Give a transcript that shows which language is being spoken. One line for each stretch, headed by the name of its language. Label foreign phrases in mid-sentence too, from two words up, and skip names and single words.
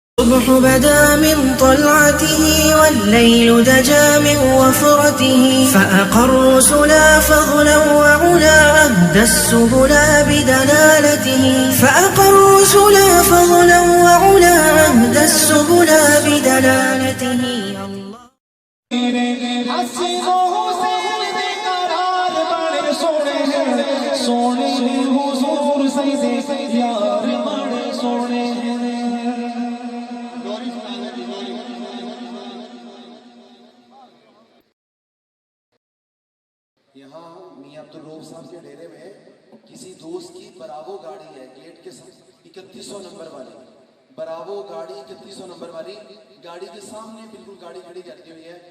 Arabic: الصبح بدا من طلعته والليل دجا من وفرته فأقروا سلا فضلا وعلا أهدى السبلا بدلالته فأقروا سلا فضلا وعلا أهدى السبلا بدلالته
Punjabi: سونے حضور سیدے یار بڑے سونے
Urdu: یہاں میاں عبدالروف صاحب کے ڈیرے میں کسی دوست کی براوو گاڑی ہے گیٹ کے 3100 نمبر والی براوو گاڑی 3100 نمبر والی گاڑی کے سامنے بالکل گاڑی کھڑی کرتی ہوئی ہے.